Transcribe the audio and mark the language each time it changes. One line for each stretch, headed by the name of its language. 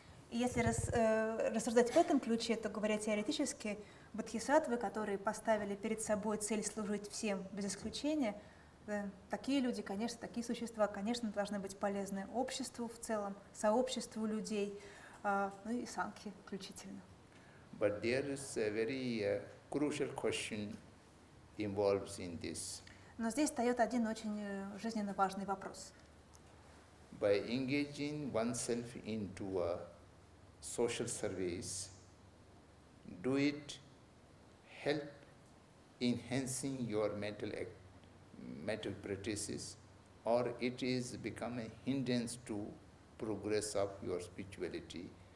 Russian: И если рассуждать в этом ключе, то, говоря теоретически, бодхисаттвы, которые поставили перед собой цель служить всем без исключения, такие люди, конечно, такие существа, конечно, должны быть полезны обществу в целом, сообществу людей, ну и сангхе включительно.
English: But there is a very crucial question involved in this.
Russian: Но здесь встает один очень жизненно важный вопрос.
English: By engaging oneself into a social service, do it help enhancing your mental practices, or it is become a hindrance to progress of your spirituality?